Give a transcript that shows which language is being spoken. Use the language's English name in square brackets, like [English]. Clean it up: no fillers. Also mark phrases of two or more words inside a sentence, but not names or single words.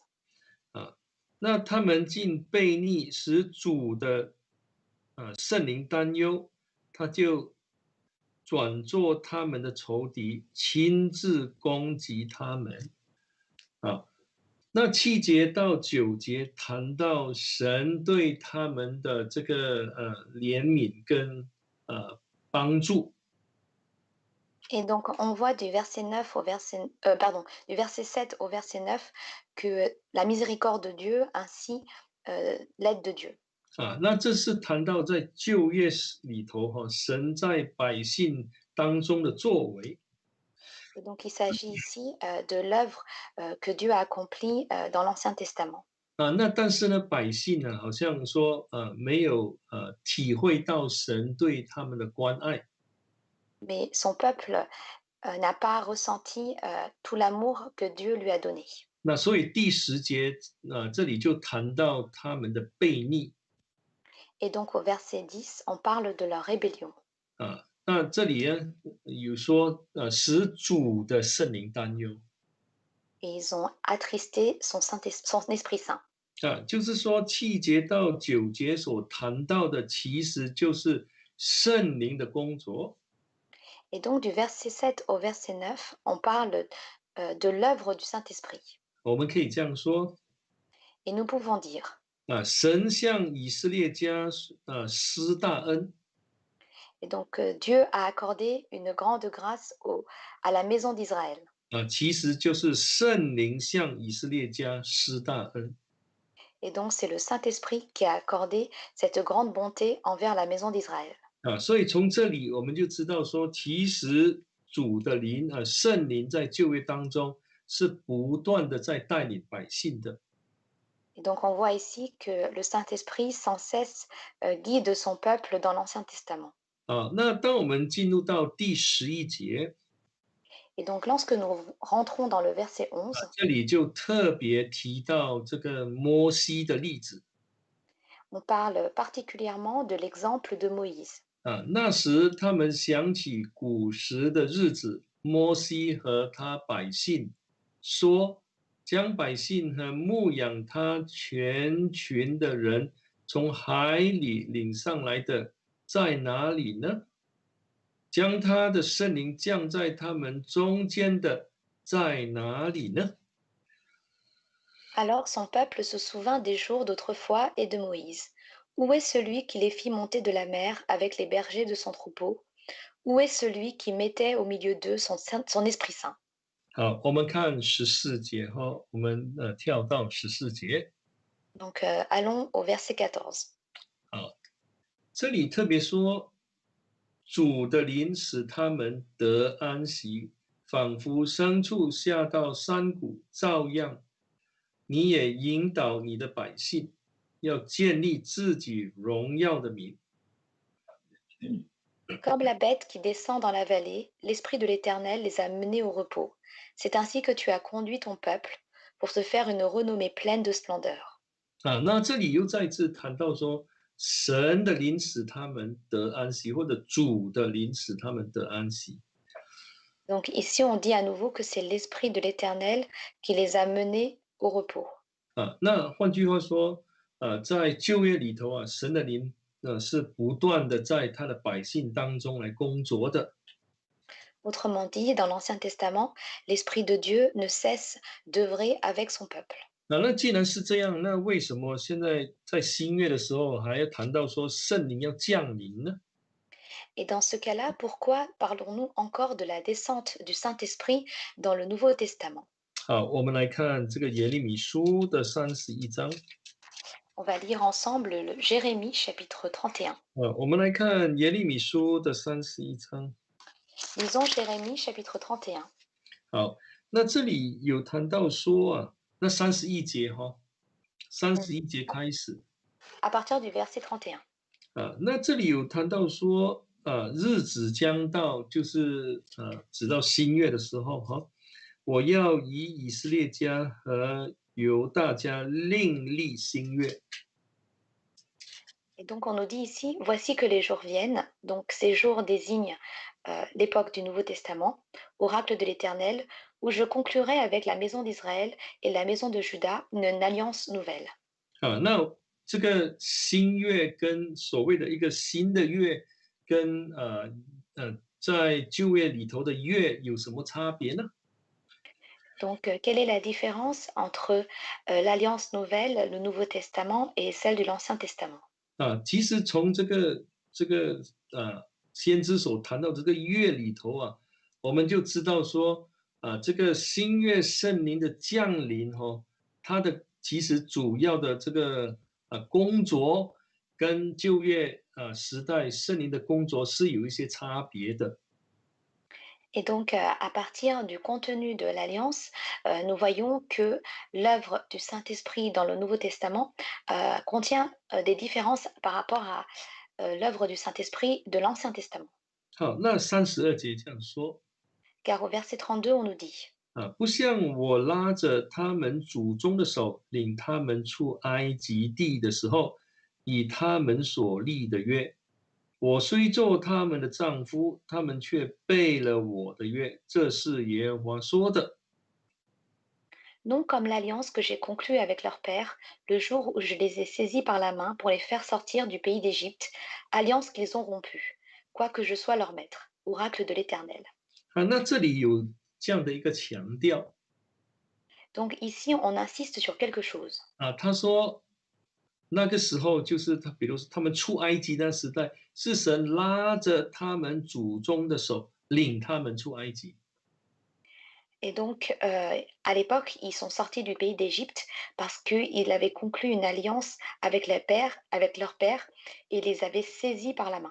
[Chinese] 那他们竟悖逆，使主的圣灵担忧，他就转作他们的仇敌，亲自攻击他们。那7节到9节谈到神对他们的这个怜悯跟帮助。 [French] Et donc, on voit du verset 9 au verset, du verset 7 au verset 9 que la miséricorde de Dieu ainsi l'aide de Dieu. [Chinese] 那这是谈到在旧约里头神在百姓当中的作为。 [French] Et donc, il s'agit ici de l'œuvre que Dieu a accomplie dans l'Ancien Testament. [Chinese] 那但是呢，百姓呢，好像说没有体会到神对他们的关爱。 [French] Mais son peuple n'a pas ressenti tout l'amour que Dieu lui a donné. [Chinese] 那所以第10节这里就谈到他们的悖逆。 [French] Et donc, au verset 10, on parle de leur rébellion. [Chinese] 那这里呢有说使主的圣灵担忧。 [French] Et ils ont attristé son Esprit Saint. [Chinese] 就是说7节到9节所谈到的，其实就是圣灵的工作。 [French] Et donc, du verset 7 au verset 9, on parle de l'œuvre du Saint-Esprit. [Chinese] 我们可以这样说。 [French] Et nous pouvons dire, [Chinese] 神向以色列家施大恩。 [French] et donc Dieu a accordé une grande grâce à la maison d'Israël. [Chinese] 其实就是圣灵向以色列家施大恩。 [French] Et donc, c'est le Saint-Esprit qui a accordé cette grande bonté envers la maison d'Israël. [Chinese] 所以从这里我们就知道说，其实主的灵圣灵在旧约当中是不断的在带领百姓的。 [French] Et donc, on voit ici que le Saint-Esprit sans cesse guide son peuple dans l'Ancien Testament. [Chinese] 那当我们进入到第11节， [French] Et donc, lorsque nous rentrons dans le verset 11, [Chinese] 这里就特别提到这个摩西的例子。 [French] on parle particulièrement de l'exemple de Moïse. [Chinese] 那时他们想起古时的日子，摩西和他百姓说，将百姓和牧养他全群的人从海里领上来的在哪里呢？将他的圣灵降在他们中间的在哪里呢？ [French] Alors son peuple se souvint des jours d'autrefois et de Moïse. Où est celui qui les fit monter de la mer avec les bergers de son troupeau? Où est celui qui mettait au milieu d'eux son Esprit Saint? [Chinese] 好，我们看14节哈，我们跳到14节。 [French] Donc allons au verset 14. [Chinese] 好，这里特别说，主的灵使他们得安息，仿佛牲畜下到山谷，照样，你也引导你的百姓，要建立自己荣耀的名。 [French] Comme la bête qui descend dans la vallée, l'Esprit de l'Éternel les a menés au repos. C'est ainsi que tu as conduit ton peuple pour se faire une renommée pleine de splendeur. [Chinese] 那这里又再次谈到说，神的灵使他们得安息，或者主的灵使他们得安息。 [French] Donc ici, on dit à nouveau que c'est l'Esprit de l'Éternel qui les a menés au repos. [Chinese] 那换句话说，在旧约里头神的灵是不断的在他的百姓当中来工作的。 [French] Autrement dit, dans l'Ancien Testament, l'Esprit de Dieu ne cesse d'œuvrer avec son peuple. [Chinese] 那既然是这样，那为什么现在在新约的时候还要谈到说圣灵要降临呢？ [French] Et dans ce cas-là, pourquoi parlons-nous encore de la descente du Saint-Esprit dans le Nouveau Testament? [Chinese] 好，我们来看这个耶利米书的31章。 [French] On va lire ensemble le Jérémie chapitre 31. [Chinese] 我们来看耶利米书的31章。 [French] Lisons Jérémie chapitre 31. [Chinese] 好，那这里有谈到说那31节31节开始。 [French] À partir du verset 31. [Chinese] 那这里有谈到说，日子将到，就是直到新月的时候我要以以色列家和犹大家另立新月。 [French] Et donc on nous dit ici, voici que les jours viennent, donc ces jours désignent l'époque du Nouveau Testament, oracle de l'Éternel, où je conclurai avec la maison d'Israël et la maison de Juda une alliance nouvelle. [Chinese] 那这个新月跟所谓的一个新的月，跟在旧约里头的月有什么差别呢？ [French] Donc quelle est la différence entre l'alliance nouvelle, le Nouveau Testament et celle de l'Ancien Testament? [Chinese] 其实从这个先知所谈到这个月里头我们就知道说这个新月圣灵的降临它的其实主要的这个工作跟旧约时代圣灵的工作是有一些差别的。 [French] Et donc, à partir du contenu de l'alliance, nous voyons que l'œuvre du Saint-Esprit dans le Nouveau Testament contient des différences par rapport à l'œuvre du Saint-Esprit de l'Ancien Testament. [Chinese] 好，那32节这样说。 [French] Car au verset 32, on nous dit, [Chinese] 不像我拉着他们祖宗的手，领他们出埃及地的时候，以他们所立的约。我虽做他们的丈夫，他们却背了我的约。这是耶和华说的。 [French] non comme l'alliance que j'ai conclue avec leur père le jour où je les ai saisis par la main pour les faire sortir du pays d'Égypte, alliance qu'ils ont rompue, quoique je sois leur maître, oracle de l'Éternel. [Chinese] 那这里有这样的一个强调 [French] Donc ici, on insiste sur quelque chose. [Chinese] 他说那个时候就是他，比如说他们出埃及的时代，是神拉着他们祖宗的手，领他们出埃及。 [French] Et donc, à l'époque, ils sont sortis du pays d'Égypte parce qu'ils avaient conclu une alliance avec leur père, et les avaient saisis par la main.